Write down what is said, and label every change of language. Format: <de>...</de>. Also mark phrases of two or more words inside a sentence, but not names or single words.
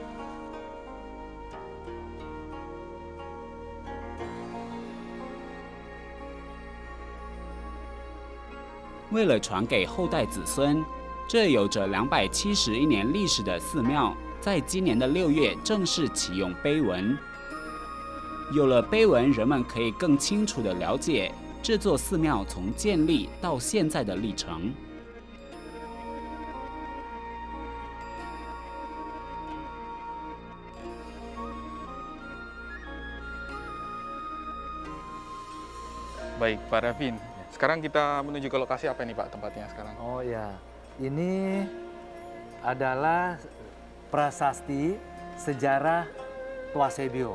<zh>为了传给后代子孙，这有着271年历史的寺庙，在今年的6月正式启用碑文。有了碑文，人们可以更清楚地了解这座寺庙从建立到现在的历程。</zh> <id>Baik, Pak Ravin. Sekarang kita menuju ke lokasi apa nih Pak tempatnya sekarang? Oh ya, ini adalah prasasti sejarah Tuasebio.</id>